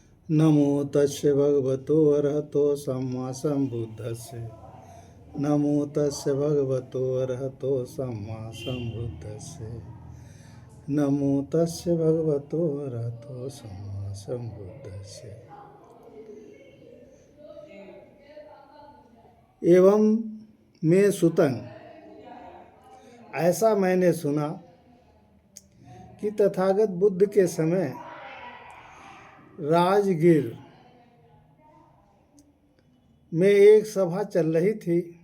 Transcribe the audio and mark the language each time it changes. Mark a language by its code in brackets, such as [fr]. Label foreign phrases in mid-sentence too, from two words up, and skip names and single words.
[pi] नमो तस्य भगवतो अरहतो सम्मा सम्बुद्धस्य। नमो तस्य भगवतो अरहतो सम्मा सम्बुद्धस्य। नमो तस्य भगवतो अरहतो सम्मा सम्बुद्धस्य। एवं मैं सुतंग, [hi] ऐसा मैंने सुना कि तथागत बुद्ध के समय राजगीर में एक सभा चल रही थी।